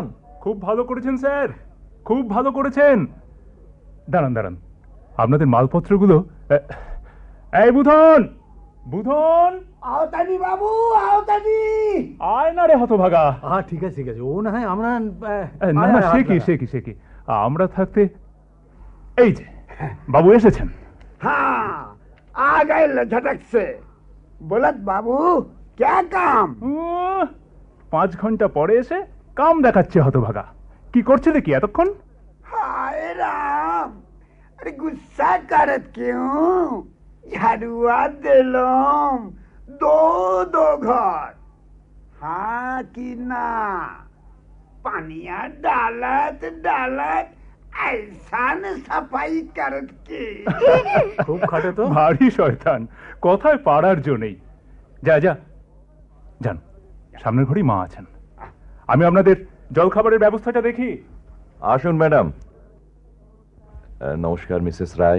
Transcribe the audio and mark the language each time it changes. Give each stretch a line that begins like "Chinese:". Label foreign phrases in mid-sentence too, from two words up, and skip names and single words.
Bangla: খুব ভালো করেছেন স্যার, খুব ভালো করেছেন। দাঁড়ান দাঁড়ান, আপনাদের মালপত্রগুলো। এই বুধন, বুধন।
Bhojpuri: आवतानी बाबू, आवतानी।
Bangla: আয় না রে হতভাগা। ঠিক আছে ঠিক আছে, ও না হয় আমরা না না, সে কি সে কি সে কি, আমরা থাকতে। এই যে বাবু এসেছেন।
Bhojpuri: हाँ आ गए झटक से। बोलत बाबू क्या काम?
Bangla: 5 ঘন্টা পরে এসে কাম দেখাচ্ছে হতভাগা। কি করছিলে কি এতক্ষণ?
Bhojpuri: हाय राम, अरे गुस्सा करत क्यों? झाड़ुआ दिलों दो दो घर। हाँ कि ना? पानिया डालत डालत ऐसा न सफाई करत के।
Bangla: খুব খাটে তো। ভারী শয়তান, কথায় পারার জো নেই। যা যা যান, সামনের ঘরেই মা আছেন। আমি আপনাদের জলখাবারের ব্যবস্থাটা দেখি। আসুন ম্যাডাম। নমস্কার মিসেস রায়।